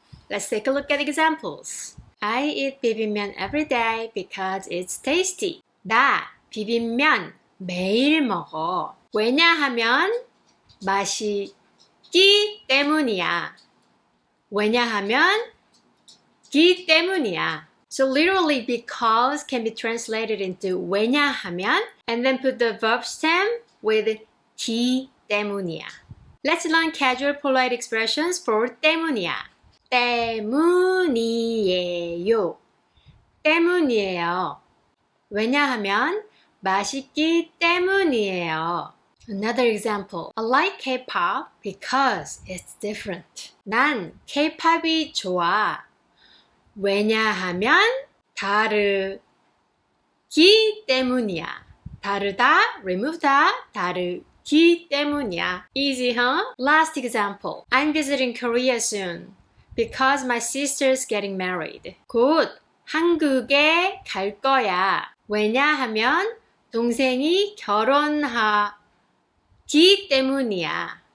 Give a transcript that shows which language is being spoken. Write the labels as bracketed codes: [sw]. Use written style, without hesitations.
[en] Let's take a look at examples. I eat 비빔면 every day because it's tasty. [ko] 나 비빔면 매일 먹어. 왜냐하면 맛있기 때문이야. 왜냐하면 기 때문이야. [en] So literally because can be translated into [ko] 왜냐하면 [en] and then put the verb stem with [ko] 기 때문이야. [en] Let's learn casual polite expressions for 때문이야. [ko] 때문이에요. 때문이에요. 왜냐하면 맛있기 때문이에요. [en] Another example. I like K-pop because it's different. [ko] 난 K-pop이 좋아. 왜냐하면 다르기 때문이야. 다르다, [en] remove [ko] 다, 다르기 때문이야. [en] Easy, huh? Last example. I'm visiting Korea soon because my sister's getting married. [ko] 곧 한국에 갈 거야. 왜냐하면 동생이 결혼하기 때문이야.